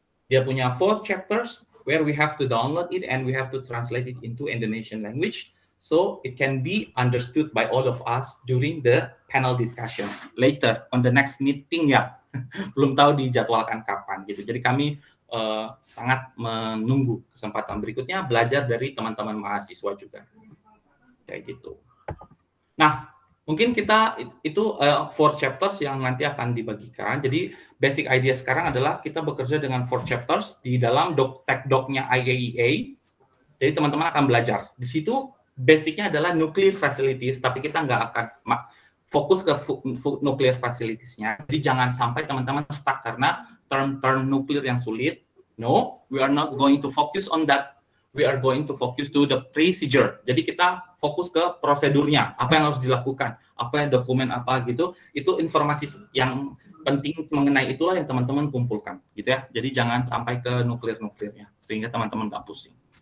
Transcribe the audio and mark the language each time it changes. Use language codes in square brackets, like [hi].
[id] Dia punya [en] 4 chapters where we have to download it and we have to translate it into Indonesian language so it can be understood by all of us during the panel discussions later on the next meeting ya. [id] Belum tahu dijadwalkan kapan gitu. Jadi kami sangat menunggu kesempatan berikutnya belajar dari teman-teman mahasiswa juga kayak gitu. Nah, mungkin kita itu 4 chapters yang nanti akan dibagikan. Jadi basic idea sekarang adalah kita bekerja dengan 4 chapters di dalam tech doc-nya IAEA. Jadi teman-teman akan belajar. Di situ basicnya adalah nuclear facilities, tapi kita nggak akan fokus ke nuclear facilities-nya. Jadi jangan sampai teman-teman stuck karena term nuklir yang sulit. [en] No, we are not going to focus on that. We are going to focus to the procedure. [id] Jadi kita fokus ke prosedurnya, apa yang harus dilakukan, apa yang dokumen apa gitu. Itu informasi yang penting mengenai itulah yang teman-teman kumpulkan, gitu ya. Jadi jangan sampai ke nuklir-nuklirnya, sehingga teman-teman nggak pusing.